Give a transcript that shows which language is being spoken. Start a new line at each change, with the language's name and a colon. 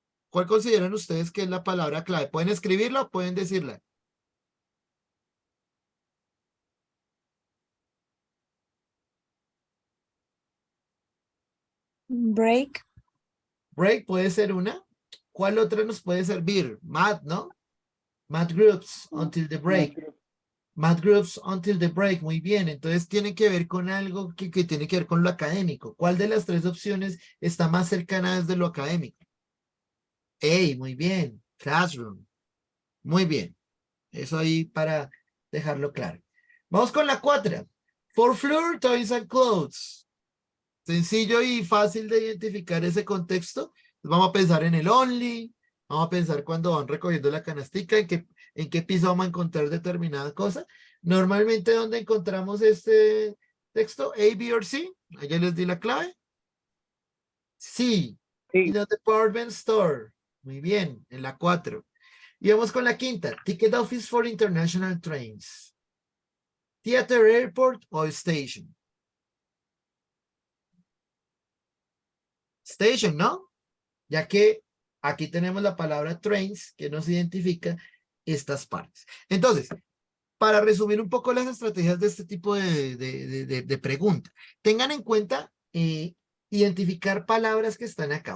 Spanish: ¿Cuál consideran ustedes que es la palabra clave? ¿Pueden escribirla o pueden decirla?
English: Break.
Spanish: Break puede ser una. ¿Cuál otra nos puede servir? Math, ¿no?
English: Math groups until the break. Math groups until the break.
Spanish: Muy bien. Entonces tiene que ver con algo que tiene que ver con lo académico. ¿Cuál de las tres opciones está más cercana desde lo académico? Hey, muy bien. Classroom. Muy bien. Eso ahí para dejarlo claro. Vamos con la 4.
English: For floor, toys and clothes.
Spanish: Sencillo y fácil de identificar ese contexto. Vamos a pensar en el only. Vamos a pensar cuando van recogiendo la canastica, en qué piso vamos a encontrar determinada cosa. Normalmente, ¿dónde encontramos este texto? A, B o C. Allá les di la clave. Sí.
English: In the department store.
Spanish: Muy bien, en la 4. Y vamos con la 5.
English: Ticket office for international trains. Theater, airport o station.
Spanish: Station, ¿no? Ya que aquí tenemos la palabra trains que nos identifica estas partes. Entonces, para resumir un poco las estrategias de este tipo de pregunta, tengan en cuenta identificar palabras que están acá.